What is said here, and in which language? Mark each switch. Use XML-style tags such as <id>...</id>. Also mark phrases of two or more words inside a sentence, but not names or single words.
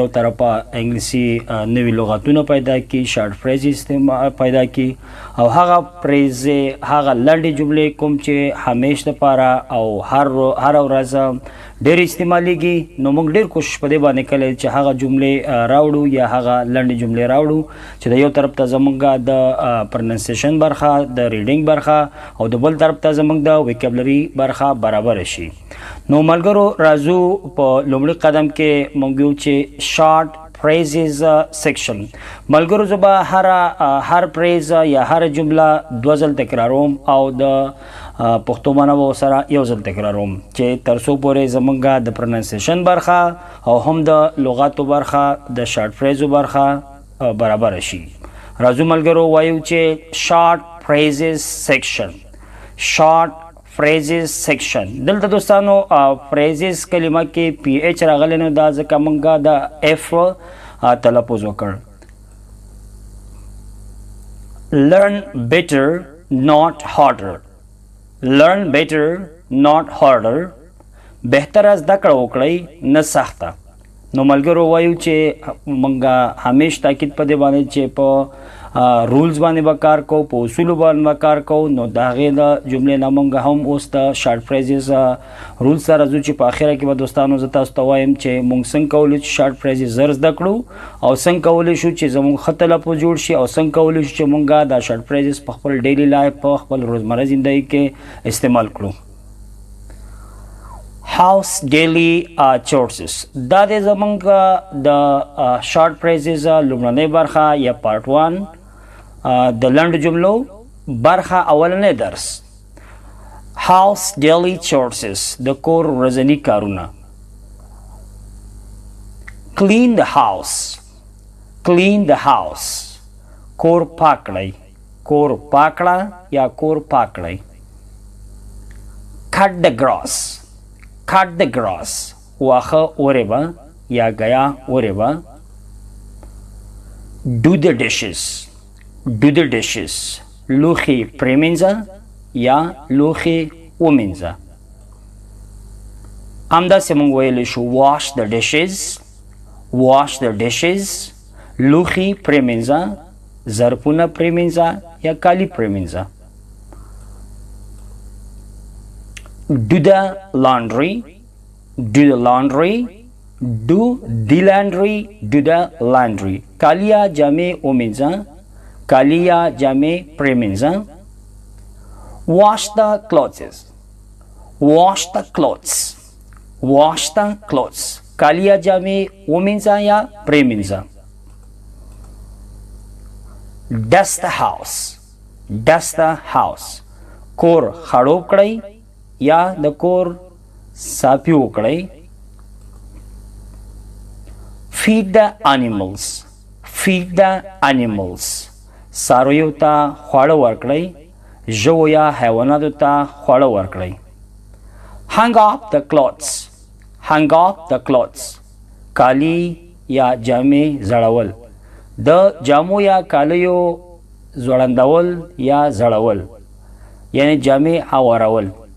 <ps>طرفه انګلیسي نوي لغتونه پیدا کړي،</ps> <en>short phrases</en> <ps>پیدا کړي او هغه فریزې هغه لنډې جملې کوم چې همیش دپاره او هر ورځ ډېر استعمالیږي، نو موږ ډېر کوشش په دې باندې کولی چې هغه جملې راوړو یا هغه لنډې جملې راوړو چې د یو طرف ته زموږ د پرننسیشن برخه، د ریډینګ برخه او د بل طرف ته زموږ د ویکابلري برخه برابر شي. نو ملګرو، راځو په لومړي قدم کې موږ ویو چې</ps> <en>short phrases section.</en> <ps>ملګرو، زه به هر پریز یا هر جمله دوه ځل تکراروم او د پښتو معنا به ورسره یو ځل تکراروم چې تر څو پورې زموږ د پرننسیشن برخه او هم د لغاتو برخه د</ps> <en>short phrases</en> <ps>برخه برابر شي. راځو ملګرو وایو چې</ps> <en>short phrases section. short phrases section.</en> <ps>دلته دوستانو phrases کلمه کې</ps> <en>P H</en> <ps>راغلی، نو دا ځکه مونږه د اف تلفظ وکړ.</ps> <en>learn better not harder. learn better not harder.</en> <ps>بهتره زده کړه وکړئ نه سخته. نو ملګرو وایو چې مونږه همیش تاکید په دې باندې چې په رولز باندې به کار کوو، په اصولو باندې به کار کوو. نو د هغې د جملې نه مونږ هم اوس د</ps> <en>short phrases rules</en> <ps>سره ځو چې په اخره کې به دوستانو زه تاسو ته وایم چې مونږ څنګه کولی چې</ps> <en>short phrases</en> <ps>زر زده کړو او څنګه کولی شو چې زمونږ ښه تلفظ جوړ شي او څنګه کولی شو چې مونږ دا</ps> <en>short phrases</en> <ps>په خپل</ps> <en>daily life</en> <ps>په خپل روزمره زندگی کې استعمال کړو.</ps> <en>house daily chores.</en> <ps>دا د زمونږ د</ps> <en>short phrases</en> <ps>لومړنۍ برخه یا پارت 1 د لنډ جملو برخه اولنی درس.</ps> <en>house daily chores</en> <ps>د کور ورځني کارونه.</ps> <en>clean the house. clean the house</en> <ps>کور پاک کړئ، کور پاک کړه یا کور پاک کړئ.</ps> <en>cut the grass. cut the grass</en> <ps>واخه اوربا یا گیا اوربا.</ps> <en>do the dishes. do the dishes</en> <ps>لوښي پرېمینځه یا لوښي ومینځه. همداسې موږ ویلی شو</ps> <en>wash the dishes. wash the dishes</en> <ps>لوښي پرېمینځه، ظرفونه پرېمینځه یا کالي پرېمینځه.</ps> <en>do the laundry. do the laundry. do the laundry. do the laundry</en> <ps>کالي یا جامې ومینځه، کالي یا جامې پرېمینځه.</ps> <en>wash the clothes. wash the clothes. wash the clothes</en> <ps>کالي یا جامې ومینځه یا پرېمینځه.</ps> <en>dust the house. dust the house</en> <ps>کور خړوب کړئ یا د کور صافي وکړئ.</ps> <en>feed the animals. feed the animals</en> <ps>څارویو ته خواړه ورکړئ، ژوو یا حیواناتو ته خواړه ورکړئ.</ps> <en>hang up the clothes. hang up the clothes</en> <ps>کالي یا جامې زړول، د جامو یا کالیو ځوړندول یا زړول یعنی جامې هوارول.</ps>